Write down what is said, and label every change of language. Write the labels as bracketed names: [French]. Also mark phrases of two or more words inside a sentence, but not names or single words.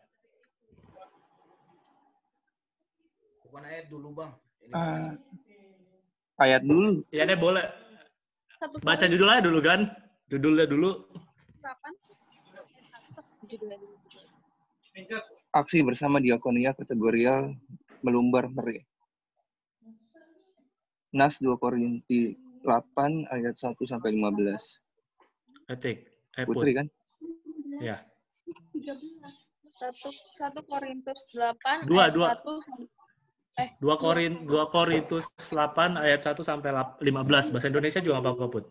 [Indonesian] Bukan ayat dulu, Bang. Ini Ayat dulu. Iya deh, boleh. Satu Baca judulnya dulu, Gan. Judulnya dulu. Kapan? Judulnya dulu. Aksi bersama diakonia kategorial melumbar meri. Nas 2 Korinti 8 ayat 1 sampai 15. Putri kan? Ya. 1 Korintus 8 Dua. ayat 1 2 Korintus 8 ayat 1 sampai 15. Bahasa Indonesia juga nggak apa-apa, Put.